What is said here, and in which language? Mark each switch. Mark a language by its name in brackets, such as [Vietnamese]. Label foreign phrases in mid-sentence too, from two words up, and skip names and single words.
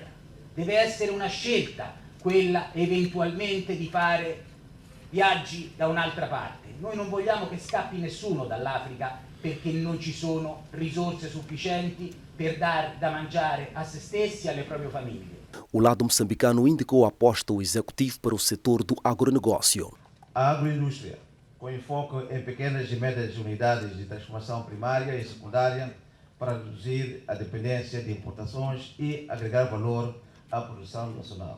[Italian] Deve essere una scelta quella eventualmente di fare viaggi da un'altra parte. Noi non vogliamo che scappi nessuno dall'Africa perché non ci sono risorse sufficienti per dar da mangiare a se stessi e alle proprie famiglie. [Portuguese] O lado moçambicano indicou a aposta do executivo para o setor do agronegócio. A agroindústria, com enfoque em pequenas e médias unidades de transformação primária e secundária para reduzir a dependência de importações e agregar valor à produção nacional.